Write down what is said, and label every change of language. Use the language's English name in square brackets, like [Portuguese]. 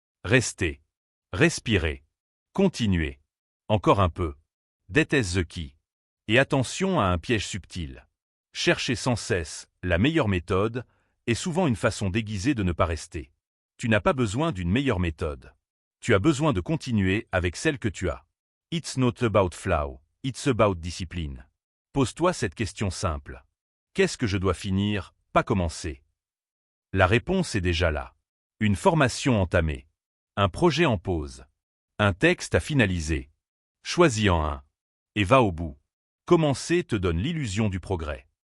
[French] Rester. Respirer. Continuer. Encore un peu. [English] That is the key. [French] Et attention à un piège subtil. Chercher sans cesse la meilleure méthode est souvent une façon déguisée de ne pas rester. Tu n'as pas besoin d'une meilleure méthode. Tu as besoin de continuer avec celle que tu as. [English] It's not about flow, it's about discipline. [French] Pose-toi cette question simple. Qu'est-ce que je dois finir, pas commencer? La réponse est déjà là. Une formation entamée. Un projet en pause. Un texte à finaliser. Choisis-en un. Et va au bout. Commencer te donne l'illusion du progrès.